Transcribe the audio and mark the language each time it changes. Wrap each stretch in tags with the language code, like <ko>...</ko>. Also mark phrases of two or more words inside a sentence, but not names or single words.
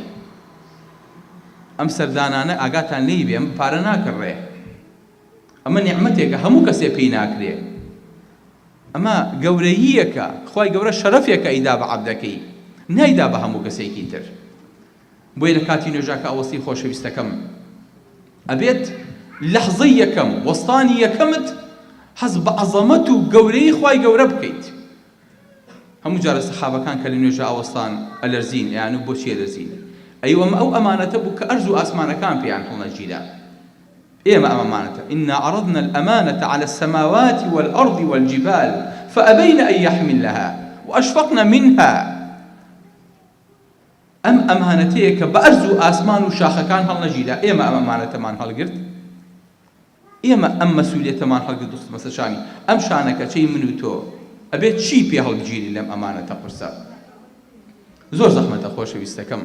<ckb>ئەم سەردانانە ئاگاتان لێی بێ ئەم پارە ناکڕێ ئەمە نیعمەتێکە هەموو کەسێ پێی ناکرێ ئەمە گەورەییەکە خوای گەورە شەرەفێکە ئەیدا بە عەبدەکەی نایدا بە هەموو کەسێکی تر بۆیە لە کاتی نوێژاکە ئەوەستی خۆشەویستەکەم ئەبێت لەحظەی یەکەم وەستانی یەکەمت حەز بە عەزەمەت و گەورەی خوای گەورە بکەیت. هەموو جارە سەحابەکان کە لە نوێژە ئاوەستان ئەلەرزین یان و بۆچی ئەلەرزین ئەیوە ئەو ئەمانەتە بوو کە ئەرز و ئاسمانەکان پێیان هەڵنەگیرا ئێمە ئەمانەتە</ckb> <ar>إنا عرضنا الأمانة على السماوات والأرض والجبال فأبين أن يحملنها وأشفقن منها</ar> <ckb>ئەم ئەمانەتەیە کە بە ئەرز و ئاسمان و شاخەکان هەڵنەگیرا ئێمە ئەم ئەمانەتەمان هەڵگرت ئێمە ئەم مەسئولیەتەمان هەڵگرت دۆستمە سەرشانی ئەم شانەکە چەی من و تۆ ئەبێت چی پێ هەڵبگیری لەم ئەمانەتە قورسە زۆر زەحمەتە خۆشەویستەکەم.</ckb>